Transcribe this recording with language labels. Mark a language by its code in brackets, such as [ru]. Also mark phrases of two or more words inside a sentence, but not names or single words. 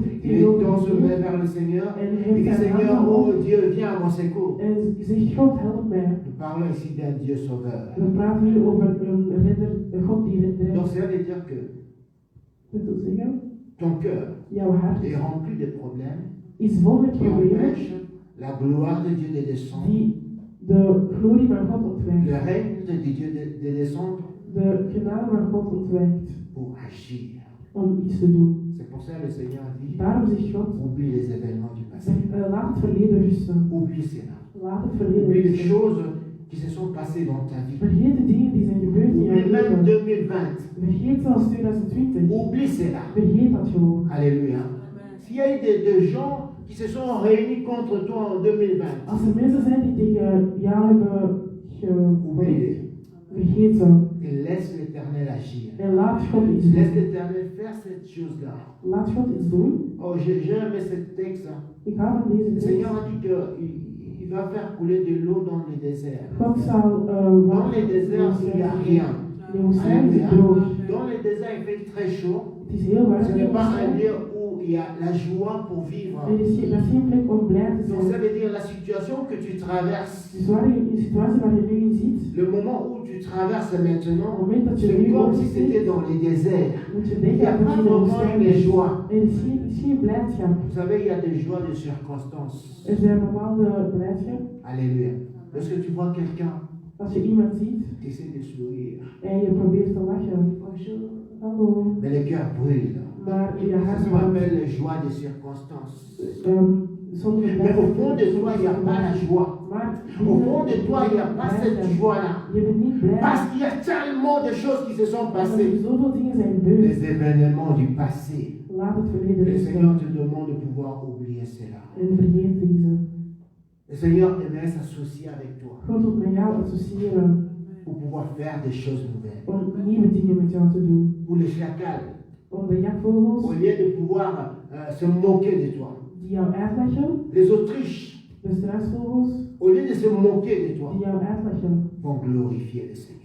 [fr] il tend se met vers le Seigneur, [nl] en [fr] il [nl] heeft dit zijn [fr] Seigneur, [nl] handen oh op [fr] Dieu, viens à mon secours. [nl] en zegt, God help mij. [fr] Nous parlons ici d'un Dieu sauveur. [nl] We praten hier over een redder, een God die [fr] Donc [nl] redt. [fr] ça veut dire que [nl] Dat wil zeggen, [fr] ton cœur [nl] jouw hart [fr] est rempli de problèmes [nl] is vol met [fr] qui [nl] problemen [fr] empêchent la gloire de Dieu de descendre, [nl] die de glorie van God ontwijkt, [fr] le règne de Dieu de descendre [nl] de genade van God ontwijkt [fr] pour agir. [nl] om iets te doen. [fr] C'est pour ça que le Seigneur dit, [nl] Daarom zegt God, [fr] oublie les événements du passé. [nl] laat het verleden rusten. [fr] Oublie cela. [nl] Laat het verleden [fr] Oublie les [nl] rusten. [fr] choses qui se sont passées dans ta vie. [nl] Vergeet de dingen die zijn gebeurd in jouw [fr] Oublie même [nl] leven. 2020. Vergeet zelfs 2020. [fr] Oublie cela. [nl] Vergeet dat gewoon. Alléluia. Amen. [fr] S'il y a eu des gens qui se sont réunis contre toi en 2020, [nl] Als er mensen zijn die tegen jou hebben [fr] oublie-les [nl] gehoord, vergeet ze. [fr] et laisse l'Éternel agir. [nl] En laat God iets [fr] Laisse [nl] doen. [fr] l'Éternel faire cette chose-là. [nl] Laat God iets doen. [fr] Oh, j'ai aimé ce texte. [nl] Ik hou van deze [fr] Le [nl] tekst. [fr] Seigneur a dit qu'il va faire couler de l'eau dans les déserts. [nl] God zal [fr] Dans les déserts, il n'y a rien. [nl] In de woestijn is het droog. [fr] Dans les déserts, il fait très chaud. [nl] Het is heel warm [fr] Ce [nl] in de [fr] n'est pas un [nl] woestijn. [fr] lieu où il y a la joie pour vivre. [nl] En dat is geen plek om blij te [fr] Donc ça [nl] zijn. [fr] veut dire la situation que tu traverses, [nl] Dus waar je, in de situatie waar je nu in zit, [fr] le moment où tu traverses [nl] op het [fr] maintenant, [nl] moment dat je [fr] c'est [nl] nu [fr] comme si [nl] opzit, [fr] c'était dans les déserts. [nl] moet je [fr] Il [nl] denken [fr] n'y a [nl] aan dat [fr] pas [nl] je in de [fr] vraiment [nl] woestijn [fr] de [nl] bent. [fr] joie. [nl] Er is geen blijdschap. [fr] Vous savez, il y a des joies de circonstances. [nl] Er zijn bepaalde blijdschap. Alléluia. [fr] Lorsque tu vois quelqu'un, [nl] Als je iemand ziet [fr] tu essaies de sourire, [nl] en je probeert te lachen. [fr] Bonjour, hallo. mais le cœur brûle. [nl] Maar je [fr] Ça [nl] hart [fr] se [nl] brandt. [fr] appelle les joies de circonstances. [nl] Sommige [fr] Mais au fond de toi, il n'y a pas la joie. [nl] Maar [fr] Au fond de toi, il n'y a pas cette joie-là. [nl] je bent niet blij. [fr] Parce qu'il y a tellement de choses qui se sont [nl] Omdat er [fr] passées. [nl] zoveel dingen zijn gebeurd. [fr] Les événements du passé. [nl] Laat het verleden [fr] Le [nl] rusten. [fr] Seigneur te demande de pouvoir oublier cela. [nl] En vergeet deze. [fr] Le Seigneur aimerait s'associer avec toi [nl] God wil met jou associëren [fr] pour pouvoir faire des choses nouvelles. [nl] om nieuwe dingen met jou te doen. [fr] Pour les chacals, [nl] Om de jakvogels [fr] au lieu de pouvoir se moquer de toi. [nl] die jou uitlachen, [fr] Les autruches, [nl] de struisvogels [fr] au lieu de se moquer de toi, [nl] die jou uitlachen, [fr] vont glorifier le Seigneur.